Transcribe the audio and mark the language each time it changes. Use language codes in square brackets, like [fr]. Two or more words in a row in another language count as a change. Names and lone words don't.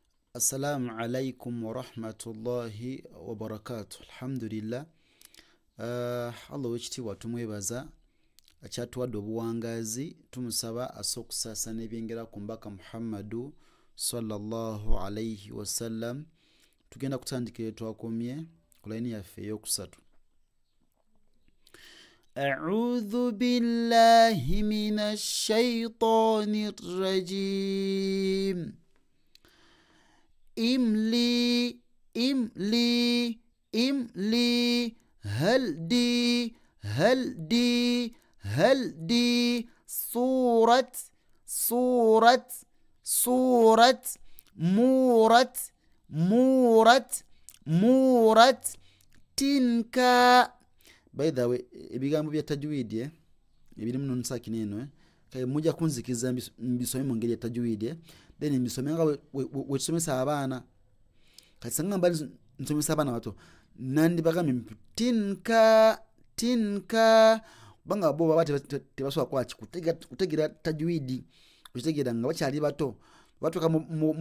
[ar] السلام عليكم ورحمة الله وبركاته. Alhamdulillah. [lg] Allah wekitiibwa tumwebaza akyatuwadde obuwangazi, tumusaba asokusasa n'ebyengera ku mbaka Muhammadu [ar] صلى الله عليه وسلم. [lg] Tugenda kutandikira twakomye ku layini yaffe ey'okusatu. [ar] أعوذ بالله من الشيطان الرجيم. إملي إملي إملي هلدي هلدي هلدي صورة صورة صورة مورة مورة مورة تنكا. [en] By the way, [lg] ebigambo bya tajwidi ebiri mu nun sakina eno kale mujja kunzikiza mbisome mu ngeri ya tajwidi then mbisome nga wekisomesa abaana kati sanga mbali nsomesa abaana bato nandi bagambye tinka tinka banga bo baba tebasobola kwaki kutegeera tajwidi kutegeera nga bakyali bato batuuka mu